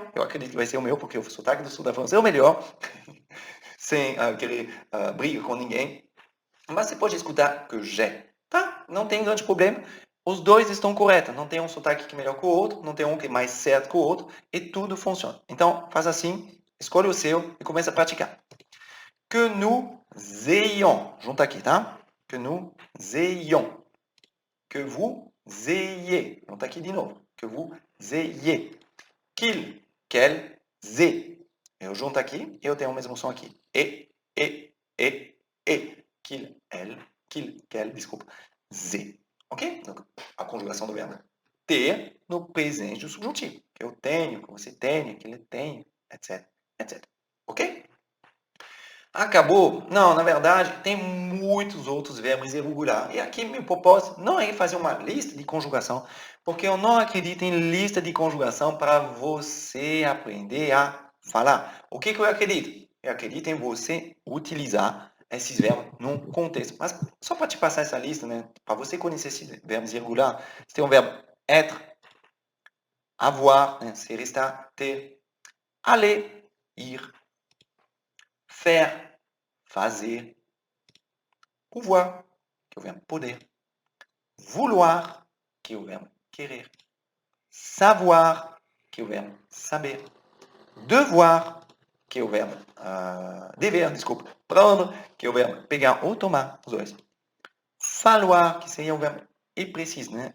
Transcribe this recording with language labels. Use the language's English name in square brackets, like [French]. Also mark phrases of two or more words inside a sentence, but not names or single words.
[Portuguese] Eu acredito que vai ser o meu, porque o sotaque do sul da França é o melhor. Sem querer briga com ninguém. Mas você pode escutar [French] que j'ai. [Portuguese] Tá? Não tem grande problema. Os dois estão corretos. Não tem um sotaque que é melhor que o outro. Não tem um que é mais certo que o outro. E tudo funciona. Então, faz assim. Escolhe o seu e começa a praticar. [French] Que nous ayons. [Portuguese] Junta aqui, tá? [French] Que nous ayons. Que vous ayez. [Portuguese] Junta aqui de novo. [French] Que vous ayez. Qu'il, qu'elle, aient. [Portuguese] Eu junto aqui e eu tenho o mesmo som aqui. E. [French] Qu'il, elle, qu'il, qu'elle, desculpa. [Portuguese] Z. Ok? Donc, a conjugação do verbo ter no presente do subjuntivo. Que eu tenho, que você tenha, que ele tenha, etc, etc. Ok? Acabou? Não, na verdade, tem muitos outros verbos irregulares. E aqui meu propósito não é fazer uma lista de conjugação, porque eu não acredito em lista de conjugação para você aprender a falar. O que eu acredito? Eu acredito em você utilizar esses verbos num contexto. Mas só para te passar essa lista, né, para você conhecer esses verbos irregulares, você tem o verbo [French] être, avoir, [Portuguese] né, ser, estar, ter, aller, ir, faire, fazer, pouvoir, que é o verbo poder, vouloir, que é o verbo querer, savoir, que é o verbo saber, devoir, que é o verbo dever, desculpa, prendre, que é o verbo pegar ou tomar, os dois, falloir, que seria o verbo é preciso, né?